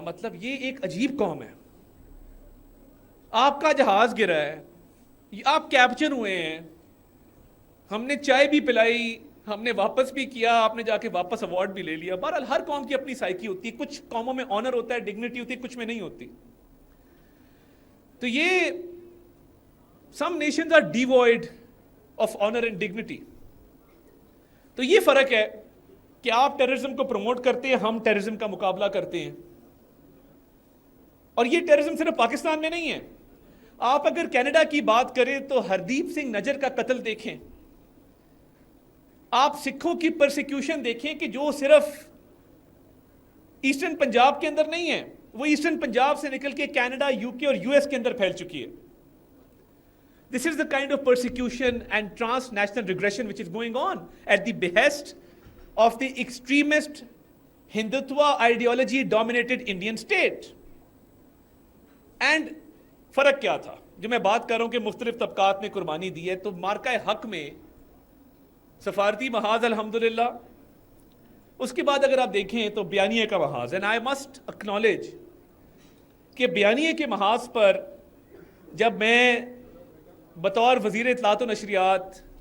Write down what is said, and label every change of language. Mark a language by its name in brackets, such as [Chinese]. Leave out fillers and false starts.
[Urdu] مطلب یہ ایک عجیب قوم ہے. آپ کا جہاز گرا ہے, آپ کیپچر ہوئے ہیں, ہم نے چائے بھی پلائی, ہم نے واپس بھی کیا, آپ نے جا کے واپس ایوارڈ بھی لے لیا. بہرحال ہر قوم کی اپنی سائیکی ہوتی ہے, کچھ قوموں میں آنر ہوتا ہے, ڈگنیٹی ہوتی ہے, کچھ میں نہیں ہوتی. تو یہ [English] some nations are devoid of honor and dignity. [Urdu] تو یہ فرق ہے کہ آپ ٹیررزم کو پروموٹ کرتے ہیں, ہم ٹیررزم کا مقابلہ کرتے ہیں. اور یہ ٹیررزم صرف پاکستان میں نہیں ہے. آپ اگر کینیڈا کی بات کریں تو ہردیپ سنگھ نجر کا قتل دیکھیں, آپ سکھوں کی پرسیکیوشن دیکھیں کہ جو صرف ایسٹرن پنجاب کے اندر نہیں ہے, وہ ایسٹرن پنجاب سے نکل کے کینیڈا, یو کے اور یو ایس کے اندر پھیل چکی ہے. [English] This is the kind of persecution and transnational regression which is going on at the behest of the extremist Hindutva ideology dominated Indian state. And [Urdu] فرق کیا تھا؟ جو میں بات کر رہا ہوں کہ مختلف طبقات نے قربانی دی ہے، تو مارکہ حق میں سفارتی محاذ الحمدللہ، اس کے بعد اگر آپ دیکھیں تو بیانیے کا محاذ، [English] and I must acknowledge [Urdu] کہ بیانیے کے محاذ پر جب میں بطور وزیر اطلاعات و نشریات